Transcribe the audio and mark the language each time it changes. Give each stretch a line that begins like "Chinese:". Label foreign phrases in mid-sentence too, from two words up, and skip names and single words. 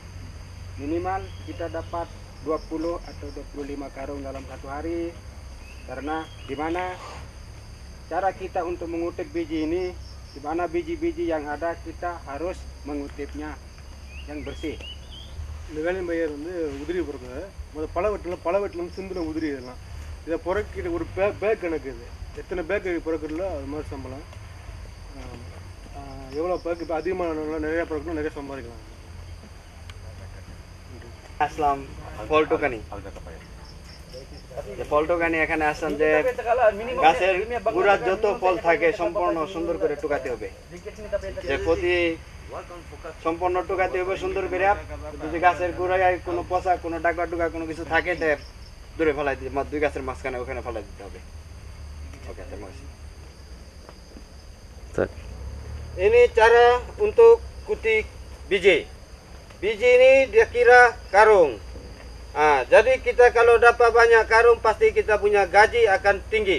Indonesian: Minimal kita dapat 20 atau 25 karung dalam satu hari, karena dimana cara kita untuk mengutip biji ini, dimana biji-biji yang ada kita harus mengutipnya yang bersih.
Tamil: இந்த வேலையும் பையர் வந்து உதிரி பொறுக்குது. முதல்ல பல வெட்டிலும் சிந்துன உதிரி இதெல்லாம் இதை பொறுக்கிட்டு ஒரு பேக் கணக்கு இது எத்தனை பேக் பொறுக்கிறதோ அது மாதிரி சம்பளம். எவ்வளோ பேக் இப்போ அதிகமாக நிறையா பொறுக்கணும், நிறைய சம்பாதிக்கலாம்.
Bangla: আসলাম পল্টকানি। পল্টকানি এখানে আসলাম যে গাছের গোড়ার যত ফল থাকে সম্পূর্ণ সুন্দর করে টুকাতে হবে, যে প্রতি সম্পূর্ণ টুকাতে হবে সুন্দর করে। যদি গাছের গোড়ায় কোনো পচা কোনো ডাকা টুকা কোনো কিছু থাকে তে দূরে ফেলাই দিতে, দুই গাছের মাঝখানে ওখানে ফেলাই দিতে হবে।
Indonesian: Oke, terima kasih. Ini cara untuk kutik biji. Biji ini dia kira karung. Jadi kita kalau dapat banyak karung, pasti kita punya gaji akan tinggi.